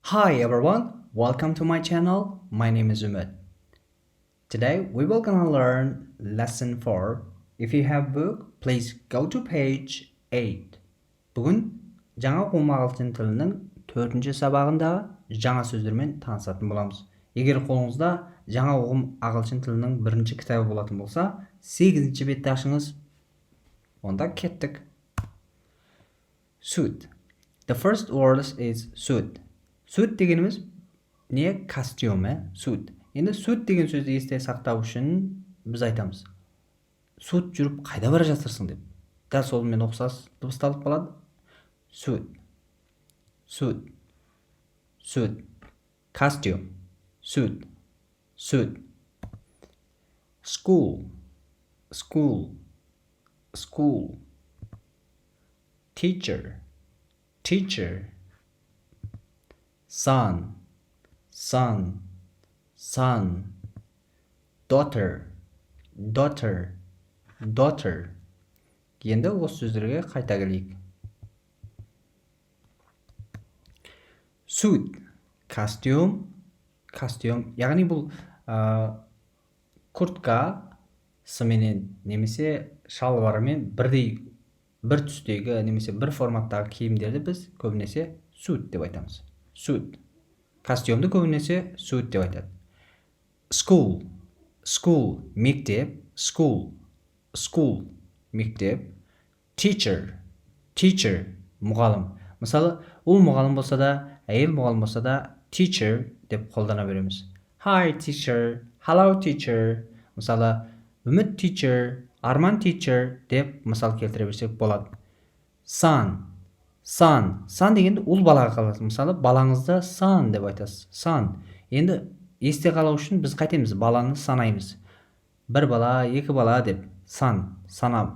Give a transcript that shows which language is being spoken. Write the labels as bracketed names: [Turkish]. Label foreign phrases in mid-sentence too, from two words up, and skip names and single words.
[English] Hi everyone, welcome to my channel. My name is Umut. Today we will gonna learn lesson 4. If you have book, please go to page 8. [Kazakh] Бүгін жаңа оқуым ағылшын тілінің 4-ші сабағында жаңа сөздермен танысатын боламыз. Егер қолыңызда жаңа оқуым ағылшын тілінің 1-ші кітабы болатын болса, 8-ші бетті ашыңыз. Онда кеттік. Suit. [English] The first word is suit. Suit [Kazakh] дегеніміз не? Костюм, suit. Енді suit деген сөзді есте сақтау үшін біз айтамыз. Suit жүріп қайда бара жатырсың деп. Дәл солмен ұқсас дыбысталып қалады. [English] Suit. Suit. Suit. Costume. Suit. Suit. School. School. School. Teacher. Teacher. Son. Son. Son. Daughter. Daughter. Daughter. [Kazakh] Енді осы сөздерге қайта келейік. Suit. Костюм. Костюм. Яғни бұл куртка сыменен немесе шалбарымен бір түстегі немесе бір форматтағы киімдерді біз көбінесе suit деп айтамыз. Suit. Костюмды көбінесе suit деп айтады. [English] School. School. Мектеп. School. School. Мектеп. Teacher. [Kazakh] Teacher. Мұғалім. Мысалы, ол мұғалім болса да, әйел мұғалім болса да, teacher деп қолдана береміз. [English] Hi teacher. Hello teacher. [Kazakh] Мысалы, Үміт teacher, Арман teacher деп мысал келтіре берсек болады. [English] Son. Son. Son [Kazakh] дегенде ұл балаға қалады. Мысалы, балаңызды son деп айтасыз. Son. Енді есте қалу үшін біз қайтеміз? Баланы санаймыз. Бір бала, екі бала деп son, санап.